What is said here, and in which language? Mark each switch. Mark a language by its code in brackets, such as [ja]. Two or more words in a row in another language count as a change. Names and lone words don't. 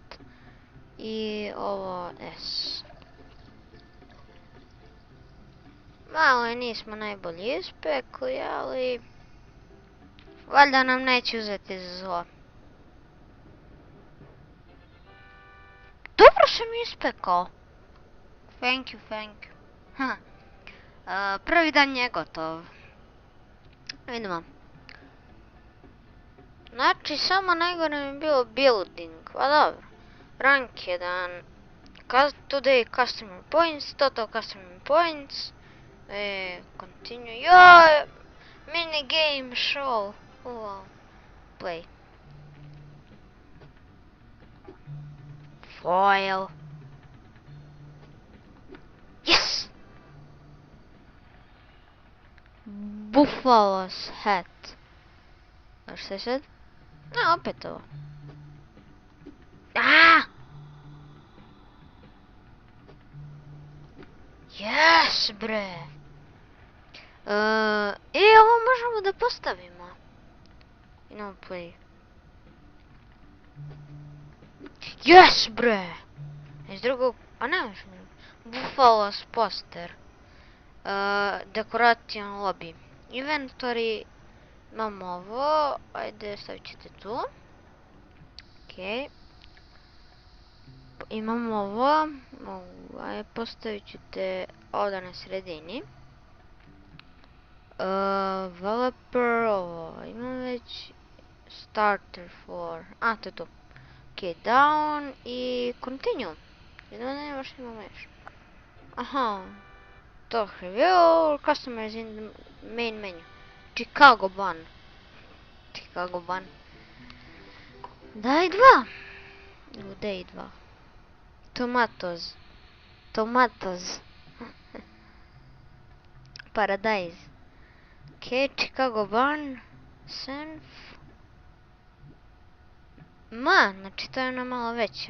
[sr] I ovo S. Malo je nismo najbolji ispekli, ali valjda nam neće uzeti za zlo. Dobro sam ispekao. [en] Thank you. [sr] Prvi dan je gotov. Vidimo. Znači, samo najgore mi je bilo building. Pa dobro. [en] Rank 1. Today customer points. Total customer points. Continue. Joj! Mini game show. Wow. Play. Foil. Yes! Buffalo's hat. [sr] A šta je sad? Opet ovo. [en] Yes, bre! [sr] Ovo možemo da postavimo. [en] No play. Yes, bre! [sr] Iz drugog... A ne možemo. [en] Buffalos poster. Decoration lobby. Inventory. [sr] Imamo ovo. Ajde, stavit ćete tu. Okej. Imamo ovo. Ajde, postavit ću te ovdje na sredini. Developer, ovo imam već. [en] Starter for... [sr] A, to je to. [en] Ok, down i continue. [sr] Jedno ne još imamo još. Aha. [en] To review, customers in the main menu. Chicago bun. Chicago bun. [sr] Daj dva. Daj dva. [en] Tomatoes. Tomatoes. Paradise. Ok, Chicago bun. [sr] Senf. Znači to je ona malo veća.